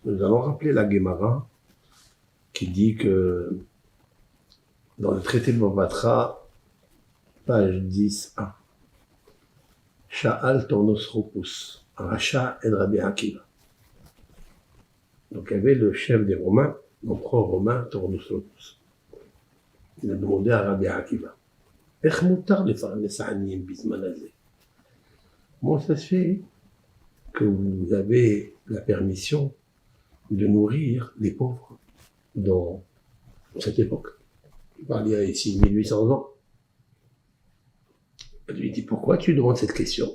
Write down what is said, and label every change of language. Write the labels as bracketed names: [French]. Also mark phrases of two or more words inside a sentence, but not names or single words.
[French] Nous allons rappeler la Gemara qui dit que dans le traité de Bavatra, page 10a, Sha'al Tornosropus, Racha et Rabbi Akiva. Donc il y avait le chef des Romains, l'empereur romain Tornosropus. Il a demandé à [Hebrew] Rabbi Akiva, איך מותר לפרנס עניים בזמן הזה? [French] Comment ça se fait que vous avez la permission de nourrir les pauvres dans cette époque? Je parle il y a ici 1800 ans. Il lui dit, pourquoi tu demandes cette question?